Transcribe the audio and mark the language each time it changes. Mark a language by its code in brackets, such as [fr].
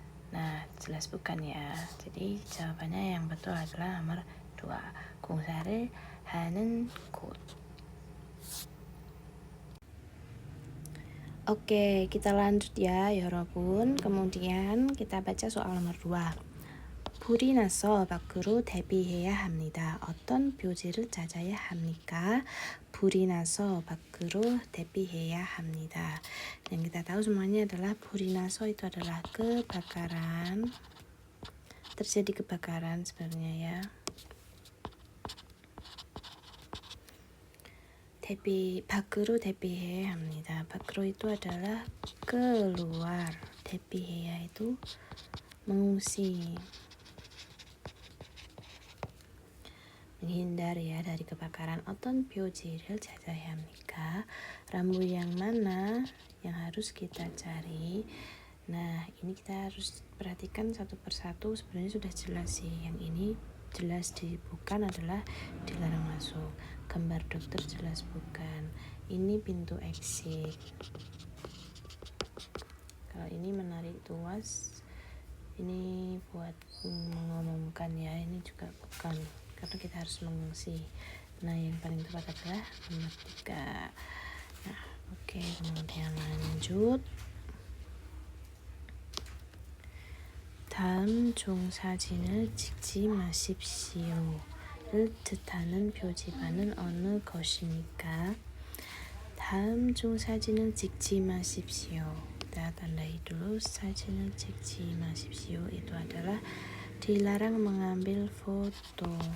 [id] Nah, jelas bukan ya. Jadi jawabannya yang betul adalah nomor 2. [ko] 공사를 하는 곳. [id] Oke, kita lanjut ya, 여러분. Kemudian kita baca soal nomor 2. [ko] 불이 나서 밖으로 대피해야 합니다. 어떤 표지를 찾아야 합니까? 불이 나서 밖으로 대피해야 합니다. [id] Yang kita tahu semuanya adalah [ko] 불이 나서 [id] itu adalah kebakaran. Terjadi kebakaran sebenarnya ya. [ko] 밖으로 대피해야 합니다. [id] 밖으로 itu adalah keluar. 대피해야 itu mengungsi. menghindar ya dari kebakaran. [ko] 어떤 표지를 찾아야 합니까? [id] rambu yang mana yang harus kita cari? Nah, ini kita harus perhatikan satu persatu. Sebenarnya sudah jelas sih. Yang ini jelas bukan adalah dilarang masuk. Gambar dokter jelas bukan. Ini pintu exit. Kalau ini menarik tuas, ini buat mengumumkan ya. Ini juga bukan, karena kita harus mengungsi. Nah, yang paling tepat adalah nomor 3. Nah, oke, kemudian lanjut. [ko] 다음 중 사진을 찍지 마십시오를 뜻하는 표지판은 어느 것입니까? 다음 중 사진을 찍지 마십시오. [id] Kita tandai dulu, [ko] 사진을 찍지 마십시오 [id] itu adalah dilarang mengambil foto.